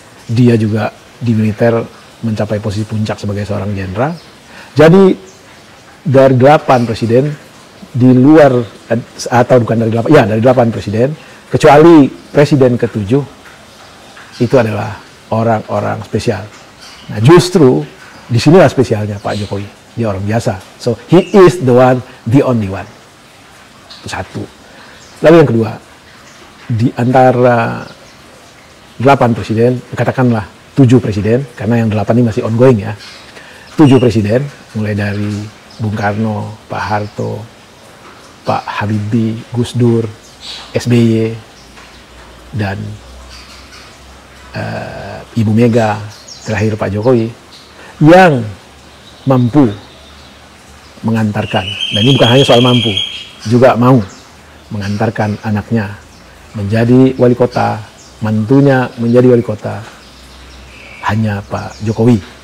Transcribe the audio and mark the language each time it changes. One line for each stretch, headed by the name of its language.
Indonesian: Dia juga di militer mencapai posisi puncak sebagai seorang jenderal. Jadi dari 8 presiden, di luar, atau bukan dari 8, ya dari 8 presiden, kecuali presiden ke-7, itu adalah orang-orang spesial. Nah justru, disinilah spesialnya Pak Jokowi. Dia orang biasa.
English: So, he is the one, the only one.
Indonesian: Itu satu. Lalu yang kedua, di antara 8 presiden, katakanlah 7 presiden, karena yang 8 ini masih ongoing ya. 7 presiden, mulai dari Bung Karno, Pak Harto, Pak Habibie, Gus Dur, SBY, dan Ibu Mega, terakhir Pak Jokowi, yang mampu mengantarkan, dan ini bukan hanya soal mampu, juga mau mengantarkan anaknya menjadi wali kota, mantunya menjadi wali kota, hanya Pak Jokowi.